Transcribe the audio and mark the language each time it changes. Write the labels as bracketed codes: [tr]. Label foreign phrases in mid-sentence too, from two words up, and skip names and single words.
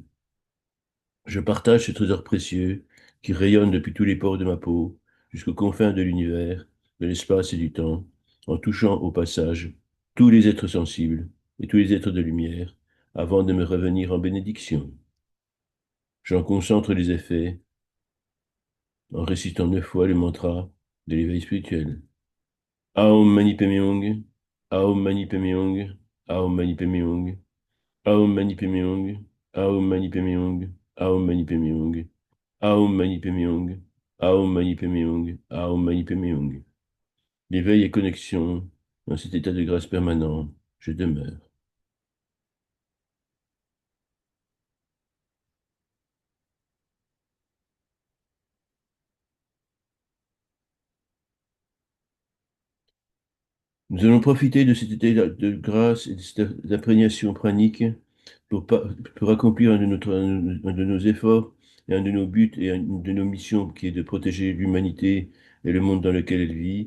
[fr] Je partage ce trésor précieux qui rayonne depuis tous les pores de ma peau jusqu'aux confins de l'univers, de l'espace et du temps, en touchant au passage tous les êtres sensibles et tous les êtres de lumière, avant de me revenir en bénédiction. J'en concentre les effets en récitant 9 fois le mantra de l'éveil spirituel. [sa] ओम मणि पद्मे हुम, ओम मणि पद्मे हुम, ओम मणि पद्मे हुम, ओम मणि पद्मे हुम, ओम मणि पद्मे हुम, ओम मणि पद्मे हुम, ओम मणि पद्मे हुम, ओम मणि पद्मे हुम, ओम मणि पद्मे हुम. [fr] L'éveil et connexion, dans cet état de grâce permanent, je demeure. Nous allons profiter de cet état de grâce et de cette imprégnation pranique pour, pour accomplir un de nos efforts et un de nos buts et une de nos missions qui est de protéger l'humanité et le monde dans lequel elle vit.